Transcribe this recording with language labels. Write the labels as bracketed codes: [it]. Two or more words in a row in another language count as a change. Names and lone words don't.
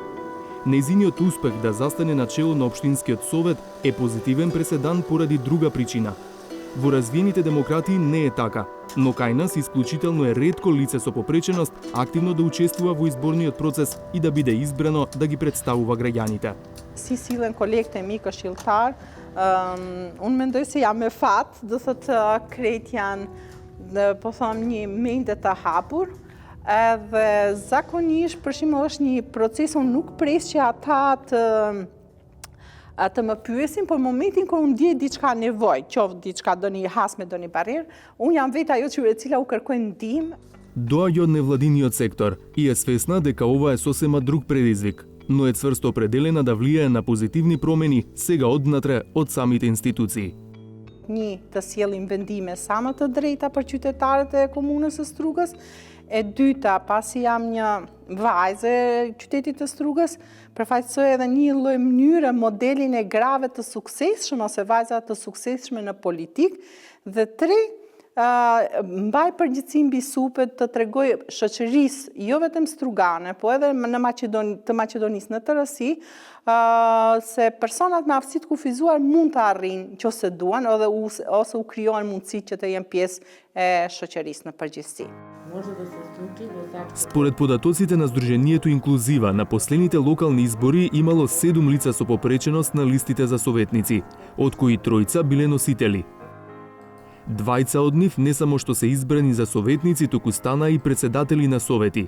[mk] Нејзиниот успех да застане на чело на Општинскиот совет е позитивен преседан поради друга причина. Во развиените демократии не е така, но кај нас исклучително е ретко лице со попреченост активно да учествува во изборниот процес и да биде избрано да ги представува граѓаните. [sq] Si sillen kollegte mi këshilltar, unë mendoj se jam e fat, do thotë krejt janë, po them, një mende të hapur, edhe zakonisht për shembull është një proces, unë nuk pres që ata të më pyesin, por momentin kur unë ndjej diçka nevojë, qoftë diçka doni hasme, doni barrierë, unë jam vetë ajo e cila u kërkoj ndihmë. [mk] Доаѓа од невладиниот сектор и е свесна дека ова е сосема друг предизвик, но е цврсто определена да влијае на позитивни промени сега однатре од самите институции. [sq] Një, të sjellim vendime sa më të drejta për qytetarët e komunës së Strugës. E dyta, pasi jam një vajzë e qytetit të Strugës, përfaqësoj edhe një lloj mënyre modelin e grave të suksesshëm ose vajza të suksesshme në politik. Dhe tre, mbaj përgjegjësi mbi supet të tregoj shoqërisë, jo vetëm strugane, po edhe të Maqedonisë në tërësi, se personat me aftësi të kufizuar mund të arrijnë nëse duan ose u krijohen mundësitë që të jenë pjesë e shoqërisë në përgjithësi. [mk] Според податоците на Сдруженијето Инклузива, на последните локални избори имало 7 лица со попреченост на листите за советници, од кои тројца биле носители. Двајца од нив не само што се избрани за советници, туку стана и председатели на совети.